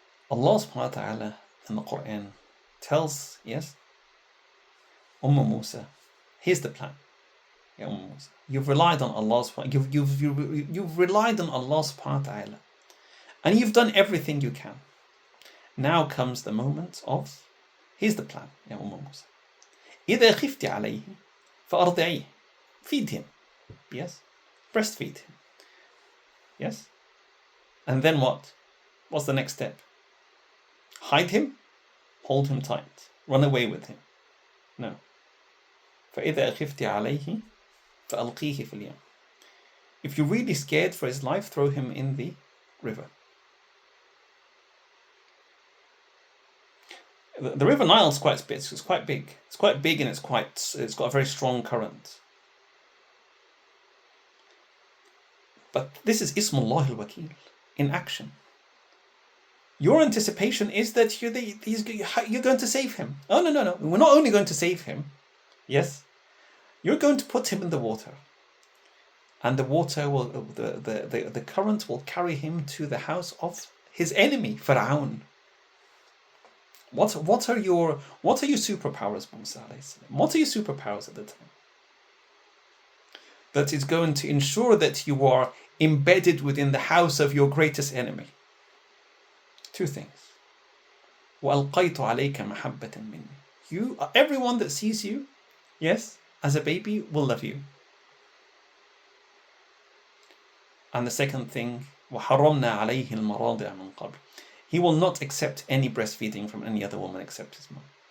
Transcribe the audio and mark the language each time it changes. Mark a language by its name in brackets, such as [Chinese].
[English] Allah subhanahu wa ta'ala in the Quran tells, yes, Musa, here's the plan. Yeah, Musa, you've relied on Allah you've relied on Allah subhanahu wa ta'ala, and you've done everything you can. Now comes the moment of, here's the plan. Yeah, Musa, [Arabic] إذا خفت عليه فأرضعيه. [English] Feed him. Yes. Breastfeed him. Yes. And then what? What's the next step? Hide him? Hold him tight. Run away with him? No. [Arabic] فإذا خفت عليه فألقيه في اليم. [English] If you're really scared for his life, throw him in the river. The River Nile is quite big. It's quite big. It's quite big, and it's got a very strong current. But this is Allah Al-Wakeel in action. Your anticipation is that you're going to save him. Oh, no. We're not only going to save him. Yes. You're going to put him in the water. And the water will, the current will carry him to the house of his enemy, Pharaoh. What are your superpowers, Musa alayhi salam? What are your superpowers at the time? That is going to ensure that you are embedded within the house of your greatest enemy. 2 things. [Arabic] وَأَلْقَيْتُ عَلَيْكَ مَحَبَّةً مِنِّي. [English] Everyone that sees you, yes, as a baby, will love you. And the second thing, [Arabic] وَحَرَمْنَا عَلَيْهِ الْمَرَاضِعَ مِنْ قَبْلِ. [English] He will not accept any breastfeeding from any other woman except his mom.